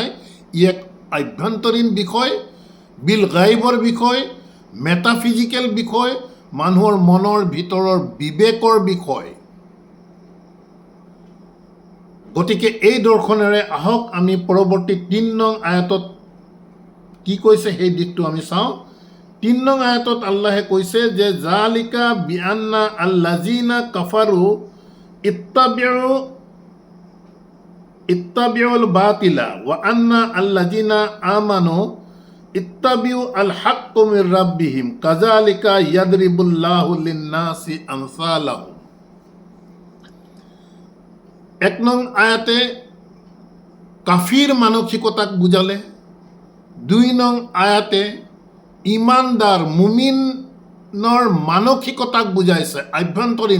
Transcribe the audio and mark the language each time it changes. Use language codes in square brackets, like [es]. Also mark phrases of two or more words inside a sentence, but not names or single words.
[as] ই এক আভ্যন্তৰীণ বিষয়, বিল গাইবৰ বিষয়, মেটাফিজিকেল বিষয়, মানুহৰ মনৰ ভিতৰৰ বিবেকৰ বিষয়। গতিকে এই দৰ্শনেৰে আহক আমি পৰৱৰ্তী ৩ নং আয়াতত কি কৈছে সেই দিশটো আমি চাওঁ। ৩ নং আয়াতত আল্লাহে কৈছে যে [ar] ذلك بأن الذين كفروا اتبعوا الباطل وأن الذين آمنوا اتبعوا الحق من ربهم كذلك يضرب الله للناس أمثالهم. [as] ১ নং আয়াতে কাফির মানসিকতাক বুজালে, ২ নং আয়াতে ইমানদাৰ মুমিনৰ মানসিকতাক বুজাইছে, আভ্যন্তৰীণ।